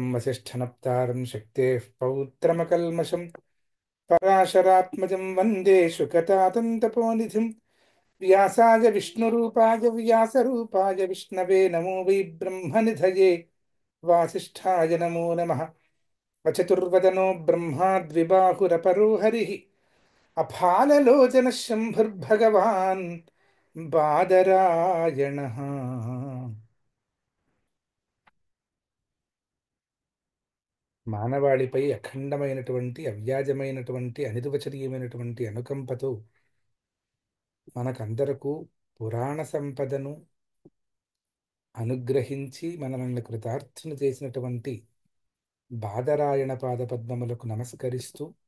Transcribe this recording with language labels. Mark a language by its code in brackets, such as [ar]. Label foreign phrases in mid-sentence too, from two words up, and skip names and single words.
[sa] वसिष्ठनप्तारं शक्तेः पौत्रमकल्मषम् पराशरात्मजं वन्दे शुकतातन्तपोनिधिं व्यासाय विष्णुरूपाय व्यासरूपाय विष्णवे नमो वै ब्रह्मनिधये वासिष्ठाय नमो नमः अचतुर्वदनो ब्रह्मा द्विबाहुरपरो हरिः अफाललोचनः शम्भुर्भगवान् [te] बादरायणः మానవాళిపై అఖండమైనటువంటి అవ్యాజమైనటువంటి అనిర్వచనీయమైనటువంటి అనుకంపతో మనకందరకు పురాణ సంపదను అనుగ్రహించి మనల్ని కృతార్థులు చేసినటువంటి బాదరాయణ పాదపద్మములకు నమస్కరిస్తూ